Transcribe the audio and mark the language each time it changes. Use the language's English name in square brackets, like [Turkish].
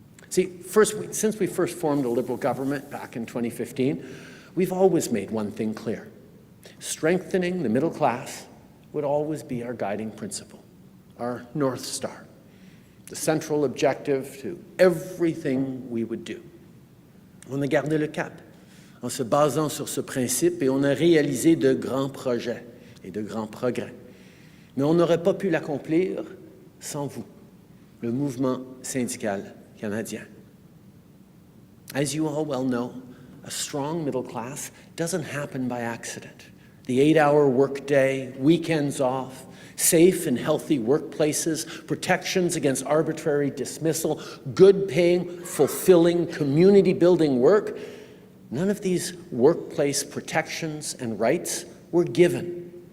[English] See, since we first formed a Liberal government back in 2015, we've always made one thing clear. Strengthening the middle class would always be our guiding principle, our North Star, the central objective to everything we would do. [French] On a gardé le cap en se basant sur ce principe, et on a réalisé de grands projets et de grands progrès. Mais on n'aurait pas pu l'accomplir sans vous, le mouvement syndical canadien. [English] As you all well know, a strong middle class doesn't happen by accident. The 8-hour workday, weekends off, safe and healthy workplaces, protections against arbitrary dismissal, good-paying, fulfilling, community-building work, none of these workplace protections and rights were given.